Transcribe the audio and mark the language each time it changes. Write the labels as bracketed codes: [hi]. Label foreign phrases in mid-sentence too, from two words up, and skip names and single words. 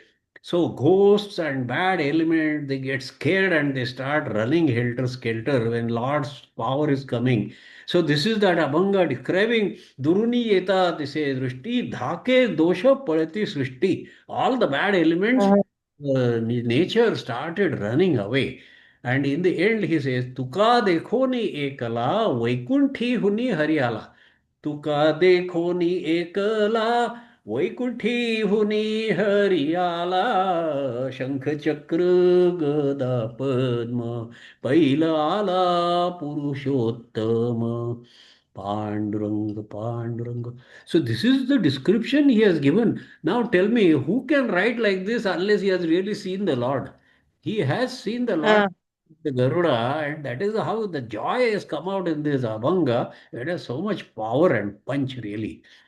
[en] So ghosts and bad elements, they get scared and they start running helter skelter when Lord's power is coming. So this is that Abhanga describing [mr] दुरूनी येता, [en] they say [mr] सृष्टी, धाके दोषा परती सृष्टी. [en] All the bad elements, uh, nature started running away. And in the end, he says, [mr] तुका देखो नी एकला, वैकुंठी हुनी हर्याला. तुका देखो नी एकला वैकुंठी हुनी हरियाला शंख चक्र गदा पद्म पैल आला पुरुषोत्तम Panduranga, Panduranga. [en] So this is the description he has given. Now tell me, who can write like this unless he has really seen the Lord? He has seen the Lord, uh, the Garuda, and that is how the joy has come out in this Abhanga. It has so much power and punch, really.